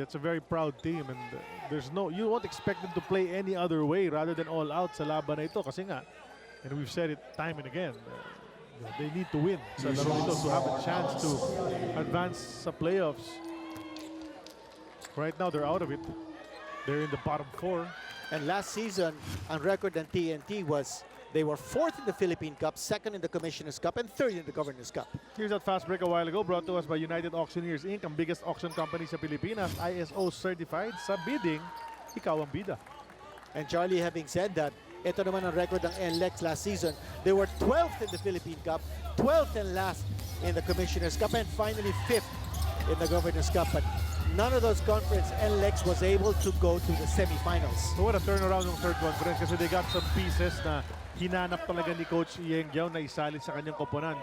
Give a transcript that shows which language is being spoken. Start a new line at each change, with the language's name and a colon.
English: It's a very proud team, and you won't expect them to play any other way rather than all out
Filipino: sa laban na ito kasi nga,
English: and we've said it time and again, they need to win
Filipino: sa laro nito
English: to have a chance to advance sa playoffs. Right now, they're out of it. They're in the bottom 4. And last season,
Filipino: ang record ng
English: TNT was they were 4th in the Philippine Cup, 2nd in the Commissioner's Cup, and 3rd in the Governor's Cup. Here's that fast break a while ago, brought to us by United Auctioneers Inc., ang biggest auction company sa Pilipinas, ISO certified.
Filipino: Sa bidding, ikaw ang bida.
English: And Charlie, having said that,
Filipino: ito naman ang record ng
English: NLEX last season. They were 12th in the Philippine Cup, 12th and last in the Commissioner's Cup, and finally 5th in the Governor's Cup. But none of those conference, NLEX was able to go to the semifinals. So what a turnaround ng third conference kasi they got some pieces
Filipino: na hinanap talaga ni
English: Coach Yeng Giao
Filipino: na isali sa kanyang koponan.